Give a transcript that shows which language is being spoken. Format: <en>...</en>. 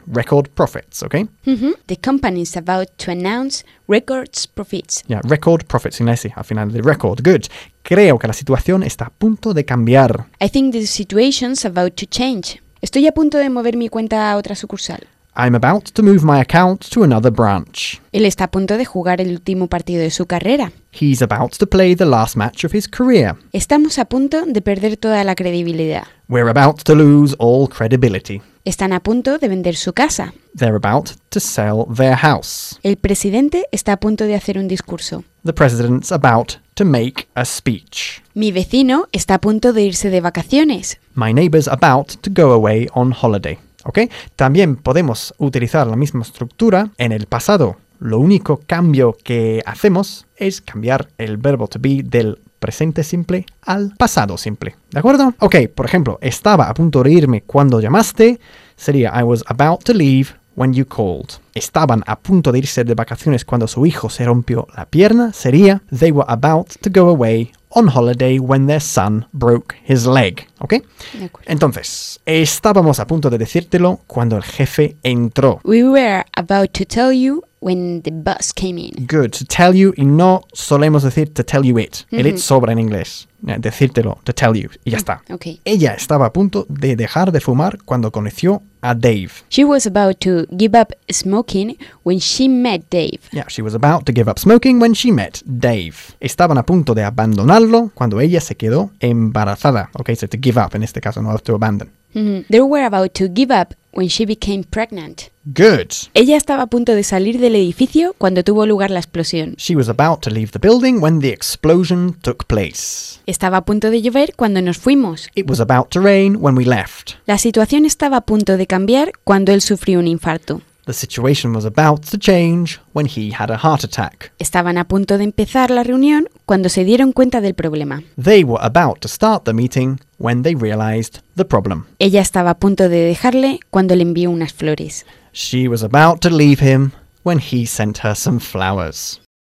<en>Record profits, okay? Mm-hmm. The company's about to announce record profits. Yeah, record profits.</en> <es>Inglés, al final,</es> <en>the record. Good.</en> <es>Creo que la situación está a punto de cambiar.</es> <en>I think the situation's about to change.</en> <es>Estoy a punto de mover mi cuenta a otra sucursal.</es> <en>I'm about to move my account to another branch.</en> <es>Él está a punto de jugar el último partido de su carrera.</es> <en>He's about to play the last match of his career.</en> <es>Estamos a punto de perder toda la credibilidad.</es> <en>We're about to lose all credibility.</en> <es>Están a punto de vender su casa.</es> <en>They're about to sell their house.</en> <es>El presidente está a punto de hacer un discurso.</es> <en>The president's about to make a speech.</en> <es>Mi vecino está a punto de irse de vacaciones.</es> <en>My neighbor's about to go away on holiday. Okay.</en> <es>También podemos utilizar la misma estructura en el pasado. Lo único cambio que hacemos es cambiar el verbo to be del presente simple al pasado simple. ¿De acuerdo? Ok, por ejemplo, estaba a punto de irme cuando llamaste.</es> <en>Sería I was about to leave when you called.</en> <es>Estaban a punto de irse de vacaciones cuando su hijo se rompió la pierna.</es> <en>Sería they were about to go away on holiday when their son broke his leg. ¿Ok?</en> <es>De acuerdo. Entonces, estábamos a punto de decírtelo cuando el jefe entró.</es> <en>We were about to tell you when the boss came in. Good. To tell you,</en> <es>y no solemos decir</es> <en>to tell you it.</en> <es>Mm-hmm. El it sobra en inglés. Decírtelo,</es> <en>to tell you,</en> <es>y ya está.</es> <en>Okay.</en> <es>Ella estaba a punto de dejar de fumar cuando conoció a Dave.</es> <en>She was about to give up smoking when she met Dave. Yeah, she was about to give up smoking when she met Dave.</en> <es>Estaban a punto de abandonarlo cuando ella se quedó embarazada.</es> <en>Okay, so to give up,</en> <es>en este caso,</es> <en>no to abandon. Mm-hmm. They were about to give up when she became pregnant. Good.</en> <es>Ella estaba a punto de salir del edificio cuando tuvo lugar la explosión.</es> <en>She was about to leave the building when the explosion took place.</en> <es>Estaba a punto de llover cuando nos fuimos.</es> <en>It was about to rain when we left.</en> <es>La situación estaba a punto de cambiar cuando él sufrió un infarto.</es> <en>The situation was about to change when he had a heart attack.</en> <es>Estaban a punto de empezar la reunión cuando se dieron cuenta del problema.</es> <en>They were about to start the meeting when they realized the problem.</en> <es>Ella estaba a punto de dejarle cuando le envió unas flores.</es> <en>She was about to leave him when he sent her some flowers.</en>